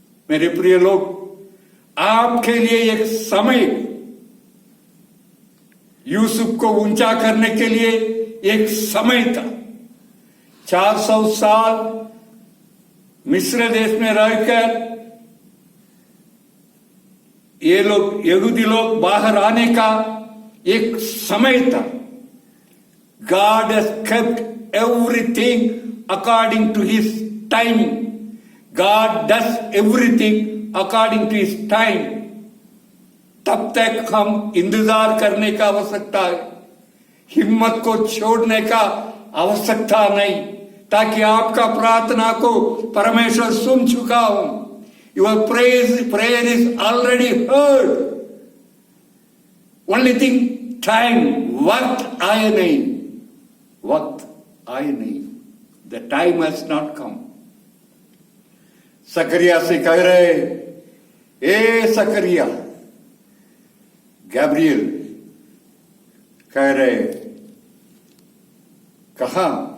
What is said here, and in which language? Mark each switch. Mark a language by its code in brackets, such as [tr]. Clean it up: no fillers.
[hi] मेरे प्रिय लोग, आपके लिए एक समय, यूसुफ को ऊंचा करने के लिए एक समय था। 400 साल मिस्र देश में रहकर ये लोग, यहूदी लोग बाहर आने का एक समय था। [en] God has kept everything according to His timing. God does everything according to His time. [hi] तब तक हम इंतजार करने का आवश्यकता है, हिम्मत को छोड़ने का आवश्यकता नहीं, ताकि आपका प्रार्थना को परमेश्वर सुन चुका हूं। [en] Your prayer is already heard. Only thing, time, [hi] वक्त आए नहीं। वक्त आए नहीं, [en] The time has not come. [hi] Sakariya से कह रहे, ए सकरिया, गैब्रियल कह रहे, कहा?